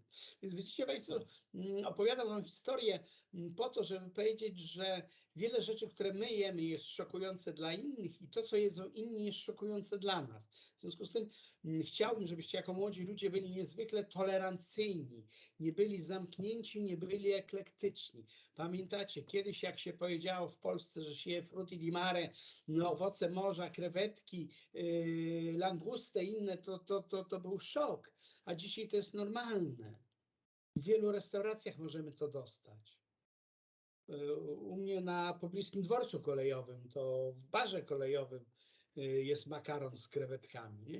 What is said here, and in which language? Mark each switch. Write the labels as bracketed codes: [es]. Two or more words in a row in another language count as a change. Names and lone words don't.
[pl] Więc widzicie Państwo, opowiadam wam historię po to, żeby powiedzieć, że wiele rzeczy, które my jemy, jest szokujące dla innych i to, co jedzą inni, jest szokujące dla nas. W związku z tym chciałbym, żebyście jako młodzi ludzie byli niezwykle tolerancyjni, nie byli zamknięci, nie byli eklektyczni. Pamiętacie, kiedyś jak się powiedziało w Polsce, że się je [it] frutti di mare, [pl] no, owoce morza, krewetki, languste, inne, to był szok. A dzisiaj to jest normalne. W wielu restauracjach możemy to dostać. U mnie na pobliskim dworcu kolejowym, to w barze kolejowym jest makaron z krewetkami.